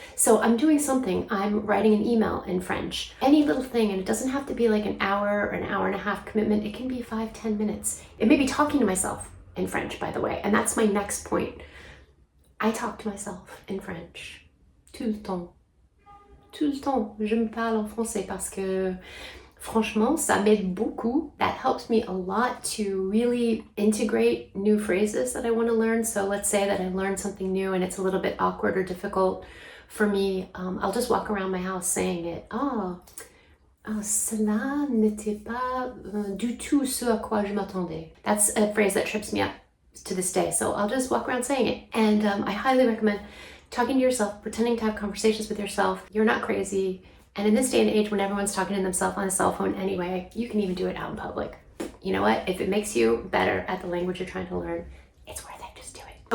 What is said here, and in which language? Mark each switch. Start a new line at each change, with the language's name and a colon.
English: So I'm doing something. I'm writing an email in French. Any little thing, and it doesn't have to be like an hour or an hour and a half commitment. It can be 5-10 minutes. It may be talking to myself in French, by the way, and that's my next point. I talk to myself in French
French: tout le temps. Tout le temps, je me parle en français parce que franchement, ça m'aide beaucoup.
English: That helps me a lot to really integrate new phrases that I want to learn. So let's say that I learned something new and it's a little bit awkward or difficult for me. I'll just walk around my house saying it.
French: Cela n'était pas du tout ce à quoi je m'attendais.
English: That's a phrase that trips me up to this day. So I'll just walk around saying it. And I highly recommend talking to yourself, pretending to have conversations with yourself. You're not crazy. And in this day and age, when everyone's talking to themselves on a cell phone anyway, you can even do it out in public. You know what? If it makes you better at the language you're trying to learn, it's worth it. Just do it.